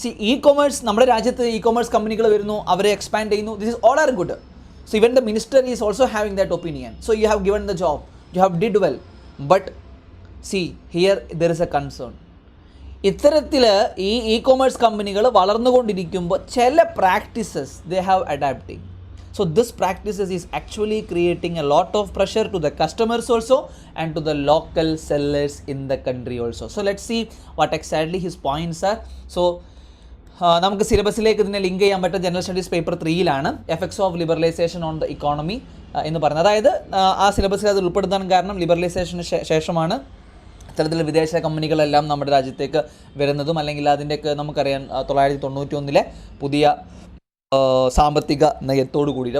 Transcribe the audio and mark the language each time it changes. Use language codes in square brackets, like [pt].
[ml] e-commerce, നമ്മുടെ രാജ്യത്ത് e-commerce കമ്പനികൾ വരുന്നു, അവരെ എക്സ്പാൻഡ് ചെയ്യുന്നു. [en] This is all are good. So even the minister is also having that opinion. So you have given the job, you have did well, but here there is a concern. [ml] ഇത്തരത്തിൽ ഈ e-commerce കമ്പനികൾ വളർന്നുകൊണ്ടിരിക്കുമ്പോൾ ചില practices [en] They have adapting. So this practices is actually creating a lot of pressure to the customers also and to the local sellers in the country also. So let's see what exactly his points are. [ml] So നമുക്ക് സിലബസിലേക്ക് ഇതിനെ link ചെയ്യാൻ പറ്റും. General studies paper 3 effects of liberalisation on the economy എന്ന് പറയുന്നത്. അതായത് ആ സിലബസിൽ അത് ഉൾപ്പെടുത്താൻ കാരണം ലിബറലൈസേഷന് ശേഷമാണ് ഇത്തരത്തിൽ വിദേശ കമ്പനികളെല്ലാം നമ്മുടെ രാജ്യത്തേക്ക് വരുന്നതും, അല്ലെങ്കിൽ അതിൻ്റെയൊക്കെ നമുക്കറിയാം 1991 പുതിയ സാമ്പത്തിക നയത്തോട് കൂടിയിട്ട്.